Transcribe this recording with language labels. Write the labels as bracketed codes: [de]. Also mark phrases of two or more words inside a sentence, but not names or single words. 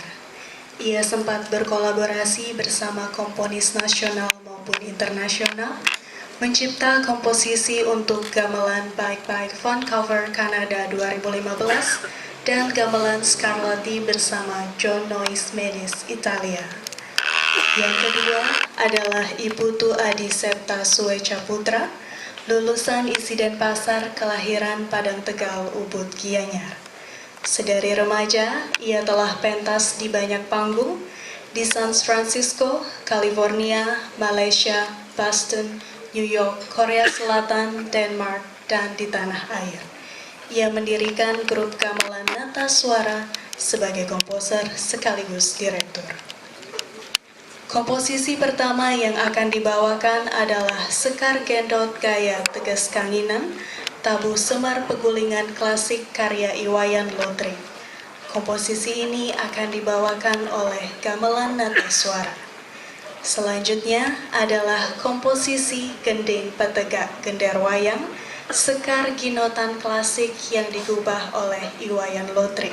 [id] Ia sempat berkolaborasi bersama komponis nasional maupun internasional, mencipta komposisi untuk gamelan Baik-Baik Vancouver, Kanada 2015 dan gamelan Scarlatti bersama John Noyes Menis, Italia. Yang kedua adalah Ibu Tu Adi Septa Sueca Putra, lulusan ISI Denpasar, kelahiran Padang Tegal, Ubud, Gianyar. Sedari remaja, ia telah pentas di banyak panggung di San Francisco, California, Malaysia, Boston, New York, Korea Selatan, Denmark, dan di tanah air. Ia mendirikan grup gamelan Nata Suara sebagai komposer sekaligus direktur. Komposisi pertama yang akan dibawakan adalah Sekar Gendot Gaya Tegas Kanginan, Tabu Semar Pegulingan Klasik karya Iwayan Lotring. Komposisi ini akan dibawakan oleh gamelan Nata Suara. Selanjutnya adalah komposisi Gending Petegak Gender Wayang, Sekar Ginotan Klasik yang digubah oleh Iwayan Lotring.